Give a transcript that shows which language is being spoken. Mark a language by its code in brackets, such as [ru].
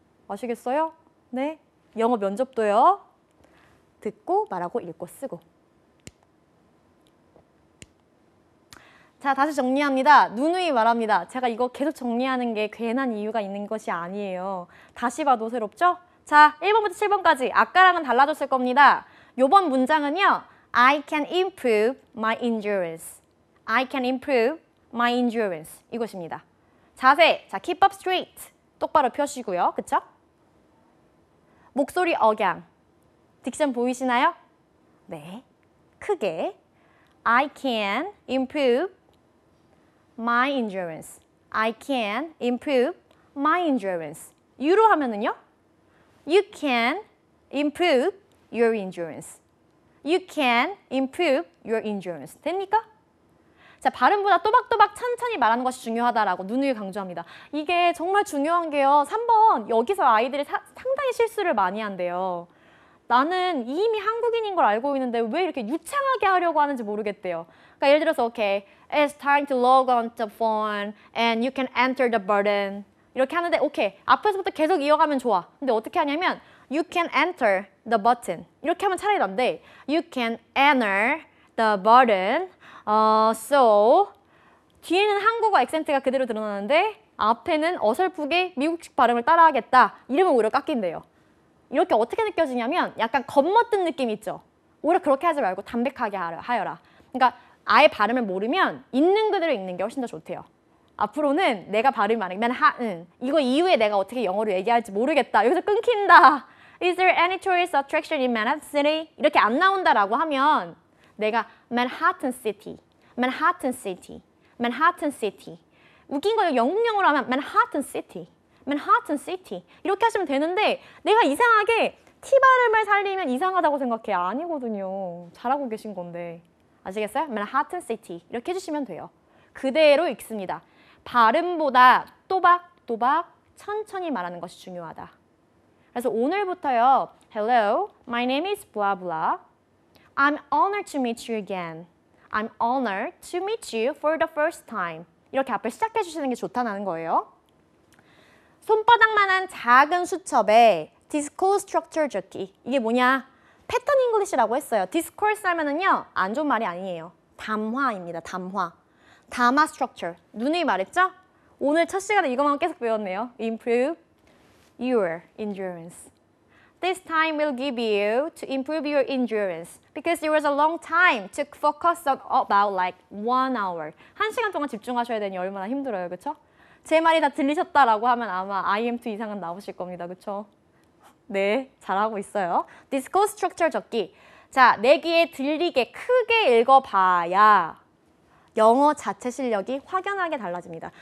[ko] 아시겠어요? 네. 영어 면접도요. 듣고 말하고 읽고 쓰고. 자, 다시 정리합니다. 누누이 말합니다. 제가 이거 계속 정리하는 게 괜한 이유가 있는 것이 아니에요. 다시 봐도 새롭죠? 자, 1번부터 7번까지 아까랑은 달라졌을 겁니다. 요번 문장은요. [en] I can improve my endurance. I can improve my endurance. [ko] 이것입니다. 자세, 자, [en] keep up straight. [ko] 똑바로 펴시고요. 그쵸? 목소리 억양. 딕션 보이시나요? 네. 크게. [en] I can improve my endurance. I can improve my endurance. [ko] U로 하면은요? [en] You can improve your endurance. You can improve your endurance. [ko] 됩니까? 자, 발음보다 또박또박 천천히 말하는 것이 중요하다라고 누누이 강조합니다. 이게 정말 중요한 게요. 3번 여기서 아이들이 상당히 실수를 많이 한대요. 나는 이미 한국인인 걸 알고 있는데 왜 이렇게 유창하게 하려고 하는지 모르겠대요. 그러니까 예를 들어서 [en] okay, it's time to log on to the phone and you can enter the button. [ko] 이렇게 하는데 오케이, 앞에서부터 계속 이어가면 좋아. 근데 어떻게 하냐면 [en] you can enter the button. [ko] 이렇게 하면 차라리 난데 [en] you can enter the button. [ko] So 뒤에는 한국어 액센트가 그대로 드러나는데 앞에는 어설프게 미국식 발음을 따라하겠다. 이러면 오히려 깎인대요. 이렇게 어떻게 느껴지냐면 약간 겁먹던 느낌 있죠? 오히려 그렇게 하지 말고 담백하게 하여라. 그러니까 아예 발음을 모르면 있는 그대로 읽는 게 훨씬 더 좋대요. 앞으로는 내가 발음이 많으면 맨하튼 이거 이후에 내가 어떻게 영어로 얘기할지 모르겠다. 여기서 끊긴다. [en] Is there any tourist attraction in Manhattan City? [ko] 이렇게 안 나온다라고 하면 내가 [en] Manhattan City, Manhattan City, Manhattan City. [ko] 웃긴 거예요. 영국 영어로 하면 Manhattan City, Manhattan City 이렇게 하시면 되는데 내가 이상하게 T 발음을 살리면 이상하다고 생각해. 아니거든요. 잘하고 계신 건데. 아시겠어요? Manhattan City 이렇게 해주시면 돼요. 그대로 읽습니다. 발음보다 또박또박 천천히 말하는 것이 중요하다. 그래서 오늘부터요. [en] Hello, my name is blah blah. I'm honored to meet you again. I'm honored to meet you for the first time. [ko] 이렇게 앞을 시작해 주시는 게 좋다는 거예요. 손바닥만한 작은 수첩에 discourse structure 적기. 이게 뭐냐? 패턴 잉글리시라고 했어요. discourse 하면은요. 안 좋은 말이 아니에요. 담화입니다. 담화. 담화 structure. 누누이 말했죠? 오늘 첫 시간에 이것만 계속 배웠네요. [en] Improve your endurance. This time will give you to improve your endurance because it was a long time to focus on about like 1 hour. [ko] 1시간 동안 집중하셔야 되니 얼마나 힘들어요. 그쵸? 제 말이 다 들리셨다라고 하면 아마 IM2 이상은 나오실 겁니다. 그쵸? 네, 잘하고 있어요. Discourse structure 적기. 자, 내 귀에 들리게 크게 읽어봐야 영어 자체 실력이 확연하게 달라집니다.